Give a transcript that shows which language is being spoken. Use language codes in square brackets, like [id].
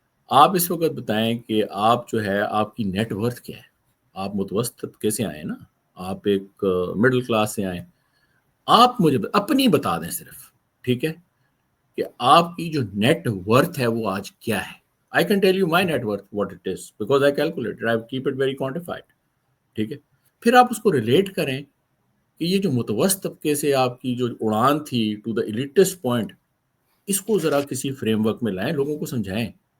[ur] آپ اس وقت بتائیں کہ آپ جو ہے آپ کی نیٹ ورتھ کیا ہے. آپ متوسط طبقے سے آئیں نا، آپ ایک مڈل کلاس سے آئیں. آپ مجھے اپنی بتا دیں صرف. ٹھیک ہے، کہ آپ کی جو نیٹ ورتھ ہے وہ آج کیا ہے. [en] I can tell you my net worth what it is because I calculate it. I keep it very quantified. [ur] ٹھیک ہے. پھر آپ اس کو ریلیٹ کریں کہ یہ جو متوسط طبقے سے آپ کی جو اڑان تھی [en] to the elitist point, [ur] اس کو ذرا کسی فریم ورک میں لائیں، لوگوں کو سمجھائیں.